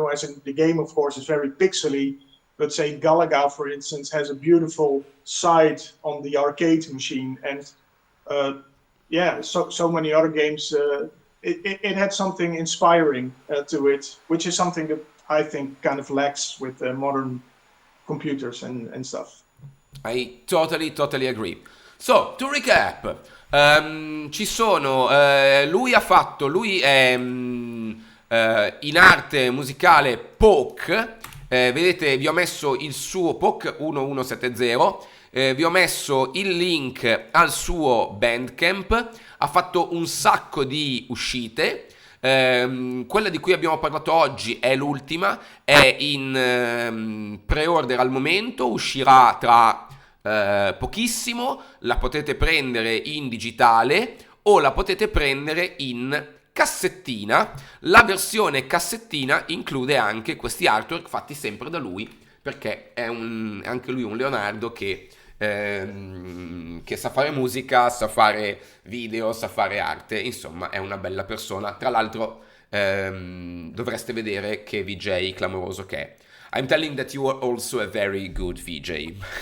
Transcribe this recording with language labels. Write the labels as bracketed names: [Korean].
[English] As in the game, of course, is very pixely. But say Galaga, for instance, has a beautiful side on the arcade machine, and so many other games. It had something inspiring to it, which is something that I think kind of lacks with modern computers and stuff. I totally agree. So, to recap, [Italian] ci sono, lui è in arte musicale Poke. Vedete, vi ho messo il suo Poke-1 vi ho messo il link al suo Bandcamp. Ha fatto un sacco di uscite. Quella di cui abbiamo parlato oggi è l'ultima, è in pre-order al momento, uscirà tra pochissimo. La potete prendere in digitale o la potete prendere in cassettina. La versione cassettina include anche questi artwork fatti sempre da lui, perché è anche lui un Leonardo che sa fare musica, sa fare video, sa fare arte, insomma è una bella persona. Tra l'altro dovreste vedere che VJ clamoroso che è. [English] I'm telling that you are also a very good VJ.